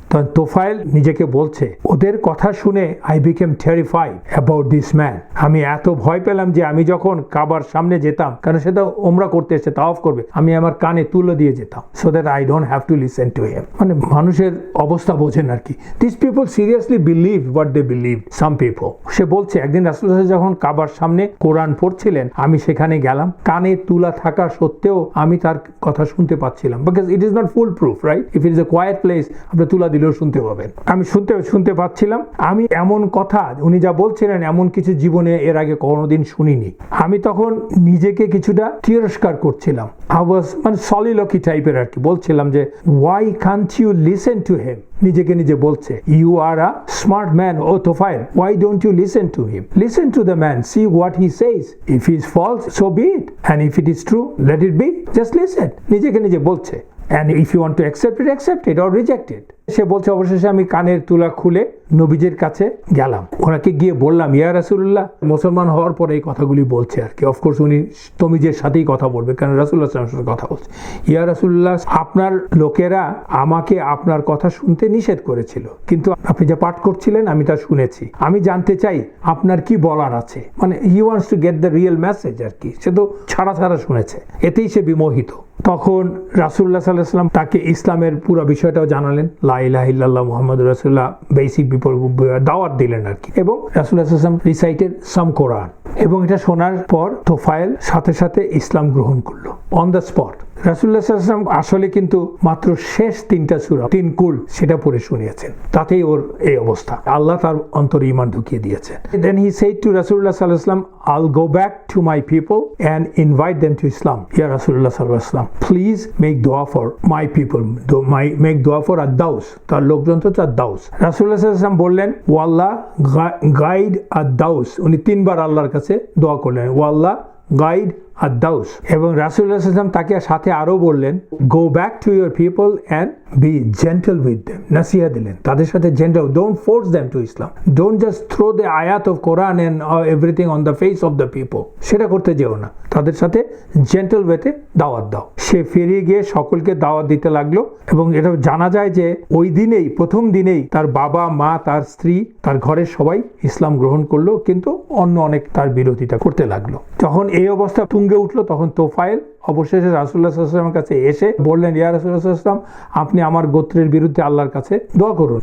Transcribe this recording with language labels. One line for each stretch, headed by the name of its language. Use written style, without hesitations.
Bangla: তখন তোফাইল নিজেকে বলছে ওদের কথা শুনে
English: I became terrified about this man,
Bangla: আমি এত ভয় পেলাম যে আমি যখন কাবার সামনে যেতাম, কারণ সেটা ওমরা করতে এসে তাওয়াফ করবে, আমি আমার কানে তুলে দিয়ে যেতাম,
English: So that I don't have to listen to him.
Bangla: মানে মানুষের অবস্থা বোঝেন আর কি।
English: This people seriously believe what they believe, some people.
Bangla: সে বলছে একদিন রাসূলুল্লাহ যখন কাবার সামনে কোরআন পড়ছিলেন, আমি সেখানে গেলাম, কানে তুলা থাকা সত্ত্বেও আমি তার কথা শুনতে পাচ্ছিলাম,
English: because it is not foolproof, right? If it is a quiet place,
Bangla: আপনি তুলা দিলেও শুনতে পাবেন। আমি শুনতে পাচ্ছিলাম। আমি এমন কথা উনি যা বলছিলেন এমন কিছু জীবনে এর আগে কোনোদিন শুনিনি। আমি তখন নিজেকে কিছুটা তিরস্কার করছিলাম, মানে সলিলকি টাইপের আর কি, বলছিলাম যে
English: why can't you listen to him?
Bangla: নিজেকে নিজে বলছে,
English: you are a smart man, oh Tufail, why don't you listen to him? Listen to the man, see what he says. If he is false, so be it, and if it is true, let it be. Just listen.
Bangla: নিজেকে নিজে বলছে,
English: and if you want to accept it or reject it.
Bangla: সে বলছে অবশেষে আমি কানের তুলা খুলে নবীজির কাছে গেলাম, ওনাকে গিয়ে বললাম ইয়া রাসূলুল্লাহ, মুসলমান হওয়ার পরে এই কথাগুলি বলছে আর কি। অফকোর্স উনি তমিজের সাথেই কথা বলবে, কারণ রাসূলুল্লাহ সাল্লাল্লাহু আলাইহি ওয়াসাল্লাম কথা বলছে। ইয়া রাসূলুল্লাহ, আপনার লোকেরা আমাকে আপনার কথা শুনতে নিষেধ করেছিল, কিন্তু আপনি যা পাঠ করছিলেন আমি তা শুনেছি, আমি জানতে চাই আপনার কি বলার আছে। মানে
English: he wants to get the real message
Bangla: আর কি। সে তো ছাড়া শুনেছে, এতেই সে বিমোহিত। তখন রাসূলুল্লাহ সাল্লাল্লাহু আলাইহি ওয়াসাল্লাম তাকে ইসলামের পুরো বিষয়টাও জানালেন, লা ইলাহা ইল্লাল্লাহ মুহাম্মাদুর রাসূলুল্লাহ, বেসিক দাওয়াত দিলেন আর কি। এবং রাসূলুল্লাহ সাল্লাল্লাহু আলাইহি ওয়াসাল্লাম
English: recited some Quran,
Bangla: এবং এটা শোনার পর তোফায়েল সাথে সাথে ইসলাম গ্রহণ করলো অন দ্য স্পট। রাসূলুল্লাহ সাল্লাল্লাহু আলাইহি ওয়াসাল্লাম আসলে কিন্তু মাত্র শেষ 3টা সূরা, 3 কুল সেটা পড়ে শুনিয়েছেন, তাতেই ওর এই অবস্থা। আল্লাহ তার অন্তরে ঈমান ঢুকিয়ে দিয়েছেন।
English: Then he said to Rasulullah sallallahu alaihi wasallam, I'll go back to my people and invite them to Islam. Ya Rasulullah sallallahu alaihi wasallam, please make dua for my people, make dua for ad-Daws.
Bangla: তার লোকজন তো ad-Daws। রাসূলুল্লাহ সাল্লাল্লাহু আলাইহি ওয়াসাল্লাম বললেন, ও আল্লাহ guide ad-Daws। উনি 3বার আল্লাহর কাছে দোয়া করলেন, ও আল্লাহ গাইড ad-Daws। এবং রাসূলুল্লাহ সাল্লাল্লাহু আলাইহি ওয়াসাল্লাম তাকে সাথে আরো বললেন,
English: go back to your people and be gentle with them।
Bangla: নাসিহা দিলেন তাদের সাথে,
English: gentle, don't force them to Islam, don't just throw the ayat of Quran and everything on the face of the people,
Bangla: সেটা করতে যেও না, তাদের সাথে gentle ওয়েতে দাওয়াত দাও। সে ফিরে গিয়ে সকলকে দাওয়াত দিতে লাগলো, এবং এটা জানা যায় যে ওই দিনেই, প্রথম দিনেই তার বাবা মা, তার স্ত্রী, তার ঘরের সবাই ইসলাম গ্রহণ করলো, কিন্তু অন্য অনেক তার বিরোধিতা করতে লাগলো। যখন এই অবস্থা তুঙ্গে উঠলো, তখন তোফায়েল অবশেষে রাসূলুল্লাহ সাল্লাল্লাহু আলাইহি ওয়াসাল্লামের কাছে এসে বললেন, ইয়া রাসূলুল্লাহ সাল্লাল্লাহু আলাইহি ওয়াসাল্লাম, আপনি আমার গোত্রের বিরুদ্ধে আল্লাহর কাছে দোয়া করুন।